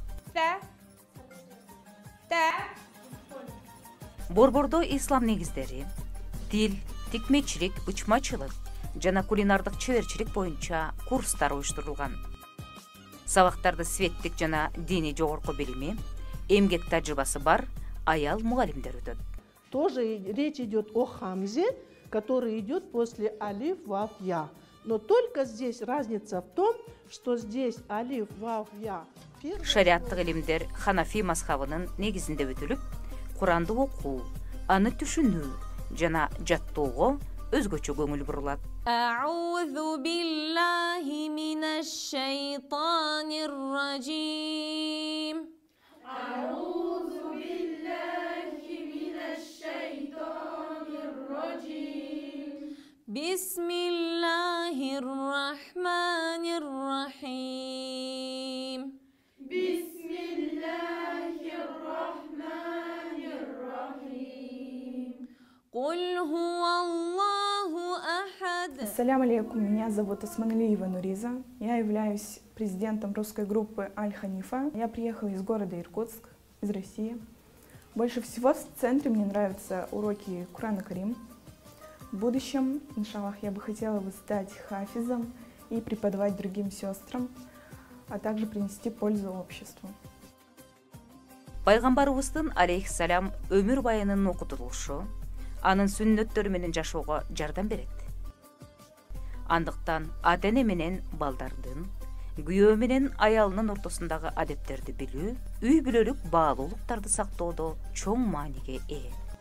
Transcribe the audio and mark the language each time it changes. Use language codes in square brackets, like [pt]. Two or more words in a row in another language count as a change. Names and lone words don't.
[ky] Борбордо ислам негиздери, тил, тикмечилик, бычмачылык жана кулинардык чеберчилик боюнча курстар уюштурулган. Сабактарды светтик жана диний жогорку билими, эмгек тажрыйбасы бар аял мугалимдер өтөт. [ru] Тоже речь идет о хамзе, который идет после алиф, вав, я. Но только здесь разница в том, что здесь алиф, вав, я. [ky] Шариаттык илимдер Ханафи мазхабынын негизинде өтүлүп, Куранды окуу, аны түшүнүү жана жаттоого өзгөчө көңүл бурулат. [ar] أعوذ بالله من الشيطان الرجيم. أعوذ بالله من الشيطان الرجيم. بسم الله الرحمن الرحيم. السلام عليكم, [ru] меня зовут Османалиева Нуриза. Я являюсь президентом русской группы Аль-Ханифа. Я приехала из города Иркутск, из России. Больше всего в центре мне нравятся уроки Курана Карим. В будущем, иншаллах, я бы хотела бы стать хафизом и преподавать другим сестрам, а также принести пользу обществу. [ky] Пайгамбарыбыздын алейхиссалам өмүр байынын окутулушу анын сүннөттөрү менен жашоого жардам берет. Андыктан ата-эне менен балдардын, күйөө менен аялынын ортосундагы адеттерди билүү, үй бүлөлүк баалуулуктарды сактоодо чоң мааниге ээ.